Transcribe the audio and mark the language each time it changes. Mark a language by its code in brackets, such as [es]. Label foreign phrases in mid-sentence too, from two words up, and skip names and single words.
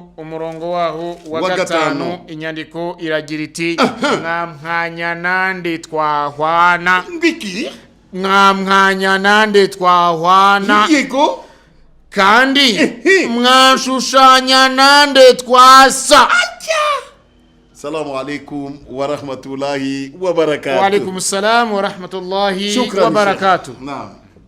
[rw] umurongo waho wa 5 inyandiko iragira iti mwamwanya nande twahwana ngiki mwamwanya nande twahwana yego kandi mwashushanya nande twasa. [ar] السلام عليكم ورحمة الله وبركاته. وعليكم السلام ورحمة الله وبركاته. Naam.